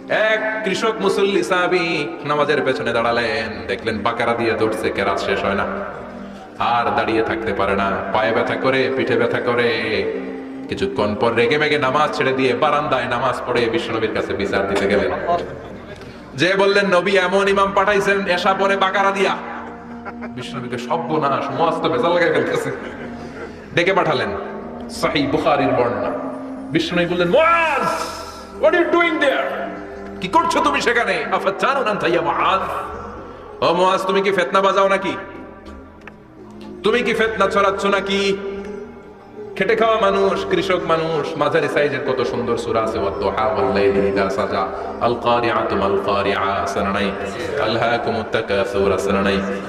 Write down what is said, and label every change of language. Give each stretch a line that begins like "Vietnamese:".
Bangla: এক কৃষক মুসল্লি সাহাবী নামাজের পেছনে দাঁড়ালেন, দেখলেন বাকারা দিয়ে ধরছে, কেরাত শেষ হয় না, আর দাঁড়িয়ে থাকতে পারে না, পায়ে ব্যথা করে, পিঠে ব্যথা করে। কিছুক্ষণ পর রেগে মেগে নামাজ ছেড়ে দিয়ে বারান্দায় নামাজ পড়ে বিশ্বনবীর কাছে বিচার দিতে গেলেন। যে বললেন, নবী এমন ইমাম পাঠাইছেন এশা পরে বাকারা দিয়া। বিশ্বনবীকে সর্বনাশ, মুআয তো ভেজাল লাগাই ফেলতেছে। ডেকে পাঠালেন, সহিহ বুখারীর বর্ণনা। বিশ্বনবী বললেন, মুআয,
English: what are you doing there?
Bangla: কি করছো তুমি সেখানে?
Arabic: আফাতানুন আনতা ইয়া মুআয,
Bangla: ও মুআয, তুমি কি ফিতনা বাজাও নাকি? তুমি কি ফিতনা ছড়াচ্ছ নাকি? খেটে খাওয়া মানুষ, কৃষক মানুষ, মাঝারি সাইজের কত সুন্দর সূরা আছে,
Arabic: ওয়াদ-দুহা ওয়াল-লাইলি ইযা সাজা, আল-কারিআতু মাল-কারিআ,
Bangla: সানানাই,
Arabic: আলহাকুমুত তাকাসুর,
Bangla: সানানাই।